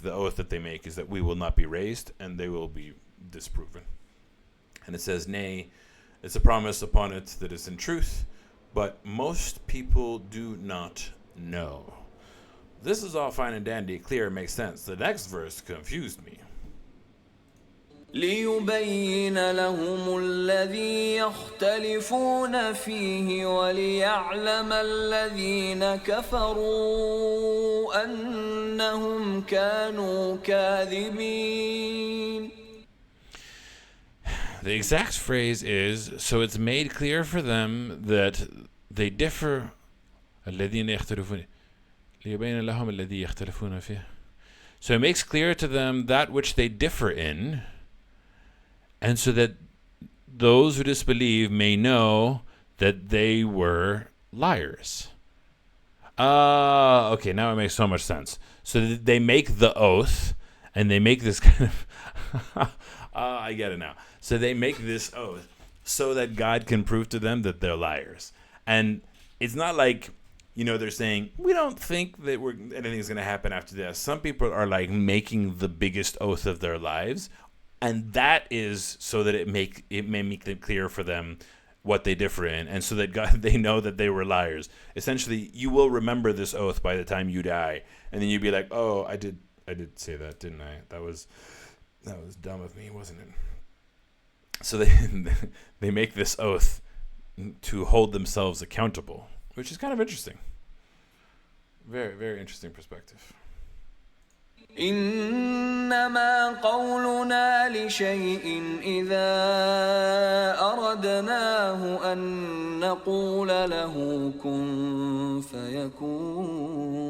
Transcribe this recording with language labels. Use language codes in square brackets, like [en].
[en] The oath that they make is that we will not be raised and they will be disproven. And it says, nay, it's a promise upon it that is in truth, but most people do not know. This is all fine and dandy, clear, makes sense. The next verse confused me. [ar] ليبين لهم الذي يختلفون فيه وليعلم الذين كفروا أنهم كانوا كاذبين. [en] The exact phrase is, so it's made clear for them that they differ. [ar] الذين يختلفون ليبين لهم الذي يختلفون فيه. [en] So it makes clear to them that which they differ in, and so that those who disbelieve may know that they were liars. Okay, now it makes so much sense. So they make the oath, and they make this kind of... I get it now. So they make this oath so that God can prove to them that they're liars. And it's not like, they're saying, we don't think that anything's going to happen after this. Some people are like making the biggest oath of their lives. And that is so that it may make it clear for them what they differ in, and so that they know that they were liars. Essentially, you will remember this oath by the time you die, and then you'd be like, "Oh, I did say that, didn't I? That was dumb of me, wasn't it?" So they make this oath to hold themselves accountable, which is kind of interesting. Very, very interesting perspective. [ar] إنما قولنا لشيء إذا أردناه أن نقول له كن فيكون.